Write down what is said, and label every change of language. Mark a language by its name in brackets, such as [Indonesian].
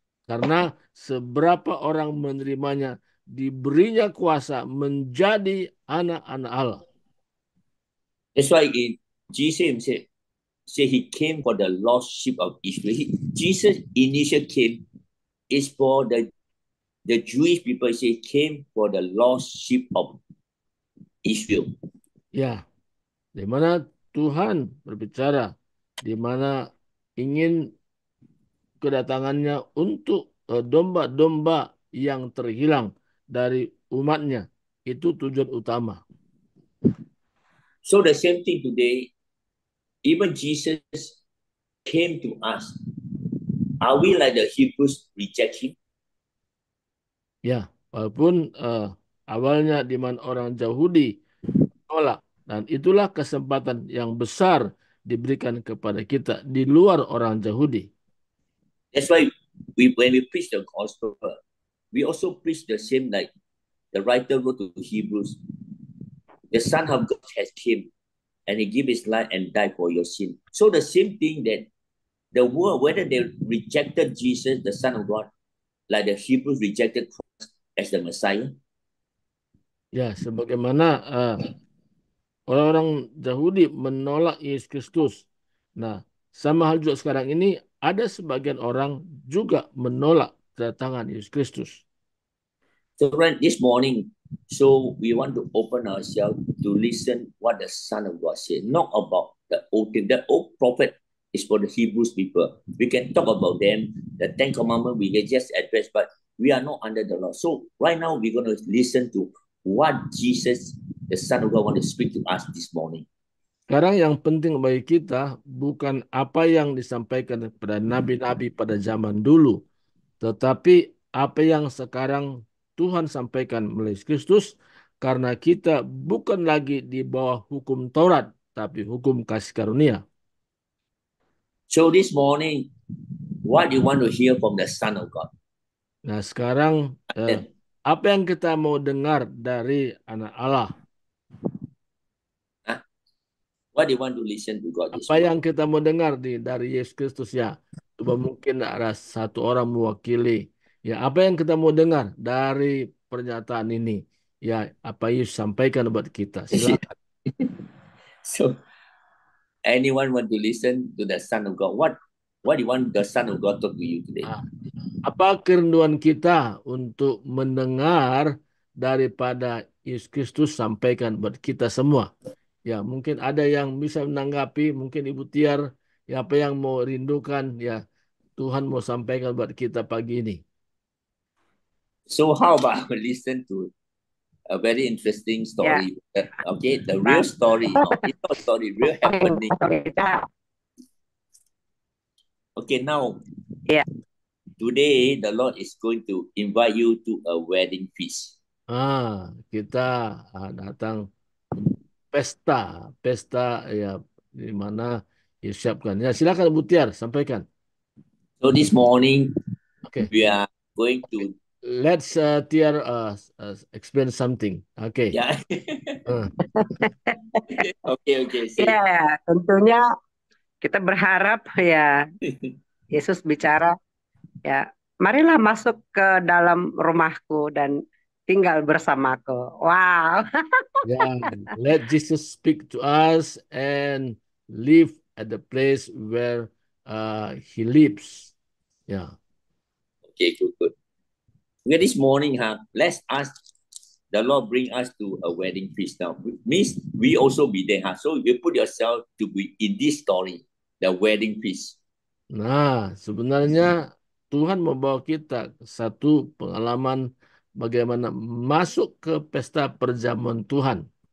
[Indonesian] Karena seberapa orang menerimanya, diberinya kuasa menjadi anak-anak Allah. [English] That's why Jesus said he came for the lost sheep of Israel. Jesus initially came is for the Jewish people. Say came for the lost sheep of Israel. [Indonesian] Ya, di mana Tuhan berbicara, di mana ingin kedatangannya untuk domba-domba yang terhilang dari umatnya. Itu tujuan utama. [English] So the same thing today, even Jesus came to us. Are we like the Hebrews reject him? [Indonesian] Ya, walaupun awalnya di mana orang Yahudi menolak, dan itulah kesempatan yang besar diberikan kepada kita di luar orang Yahudi. [English] That's why when we preach the gospel, we also preach the same like the writer wrote to Hebrews. The Son of God has came and he gave his life and died for your sin. So the same thing that the world, whether they rejected Jesus, the Son of God, like the Hebrews rejected Christ as the Messiah. [Indonesian] Ya, sebagaimana orang-orang Yahudi menolak Yesus Kristus. Nah, sama hal juga sekarang ini ada sebagian orang juga menolak kedatangan Yesus Kristus. [English] So right this morning, so we want to open ourselves to listen what the Son of God said, not about the old thing. The old prophet is for the Hebrews people. We can talk about them, the Ten Commandments we can just address, but we are not under the law. So right now we're going to listen to what Jesus, the Son of God, want to speak to us this morning. [Indonesian] Sekarang yang penting bagi kita bukan apa yang disampaikan kepada nabi-nabi pada zaman dulu, tetapi apa yang sekarang Tuhan sampaikan melalui Kristus, karena kita bukan lagi di bawah hukum Taurat, tapi hukum kasih karunia. [English] So this morning, what you want to hear from the Son of God? [Indonesian] Nah, sekarang apa yang kita mau dengar dari anak Allah? [English] What do you want to listen to God this [Indonesian] Apa [English] morning? [Indonesian] yang kita mau dengar dari Yesus Kristus ya? Coba mungkin ada satu orang mewakili. Ya, apa yang kita mau dengar dari pernyataan ini? Ya, apa Yesus sampaikan buat kita? Silakan. [English] So, anyone want to listen to the Son of God? What do you want the Son of God talk to you today? [Indonesian] Apa kerinduan kita untuk mendengar daripada Yesus Kristus sampaikan buat kita semua? Ya, mungkin ada yang bisa menanggapi, mungkin Ibu Tiar, ya apa yang mau rindukan, ya Tuhan mau sampaikan buat kita pagi ini. [English] So how about listen to a very interesting story? Yeah. Okay, the real story. It's not story, real happening. Okay, now, today the Lord is going to invite you to a wedding feast. [Indonesian] Kita datang pesta ya di mana disiapkan. Ya, silakan Bu Tiar sampaikan. [English] So this morning, we are going to. Let's Tiar explain something. Okay. Yeah. Okay. [Indonesian] Ya, tentunya kita berharap ya Yesus bicara ya, marilah masuk ke dalam rumahku dan tinggal bersamaku. [English] Wow. Yeah, let Jesus speak to us and live at the place where he lives. Yeah. Okay, good. Okay, this morning, let's ask the Lord bring us to a wedding feast now. Means we also be there. So you put yourself to be in this story, the wedding feast. [Indonesian] Nah, sebenarnya Tuhan membawa kita ke satu pengalaman bagaimana masuk ke pesta perjamuan Tuhan.